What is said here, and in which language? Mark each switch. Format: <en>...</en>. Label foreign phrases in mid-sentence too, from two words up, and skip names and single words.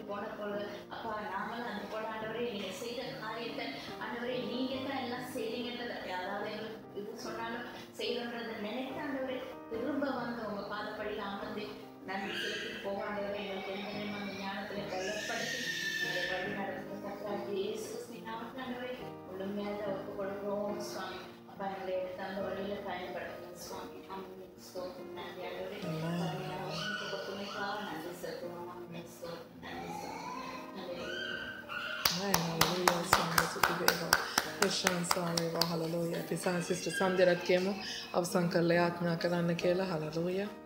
<ta>போன போல அப்பா நாங்களும் அந்த போல ஆண்டவரே நீங்க செய்த காரியத்தை ஆண்டவரே நீங்க தான் எல்லாம் செய்றீங்கன்றது யாராவது எங்களுக்கு இது சொன்னாலும் செய்யணுன்றதை நினைத்த ஆண்டவரே திரும்ப வந்து உங்க பாதப்படியில் அமர்ந்து நன்றி செலுத்தி போக ஆண்டவரே எங்களுக்கு எந்த நேரம் அந்த ஞானத்துல பலப்படுத்தி வழி நடத்துகிற கர்த்தராகிய இயேசு கிறிஸ்துவின் நாமத்தில் ஆண்டவரே முழுமையாக ஒப்புக் கொடுக்கிறோம் சுவாமி. அப்பா எங்களை எடுத்து அந்த வழியில பயன்படுத்துங்க சுவாமி. ஸ்தோத்திரம் நன்றி ஆண்டவரே. ஒப்புமைக்காக நன்றி செலுத்துவோம். நன்றி</ta> <si>ප්‍රශංසාව හලලෝයා. අපි සිස්ටර් සන්දරත් කියමු අවසන් කරලා යාඥා කරන්න කියලා. හලලෝයා.</si>